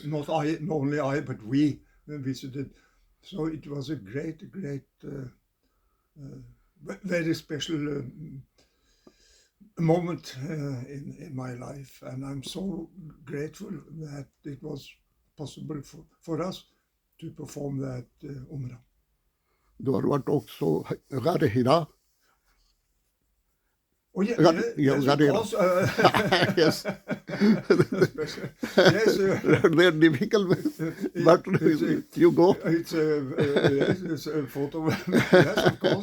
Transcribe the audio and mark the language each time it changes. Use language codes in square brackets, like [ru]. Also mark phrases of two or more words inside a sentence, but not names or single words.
[en] Not only I, but we visited. So it was a great, very special moment in my life, and I'm so grateful that it was possible for us to perform that Umrah. [no] Du har vært også Ghar Hira. [en] Oh yeah, Yes. of course. Yes. Yes, They're difficult, but you go. it's a photo. Yes, of course.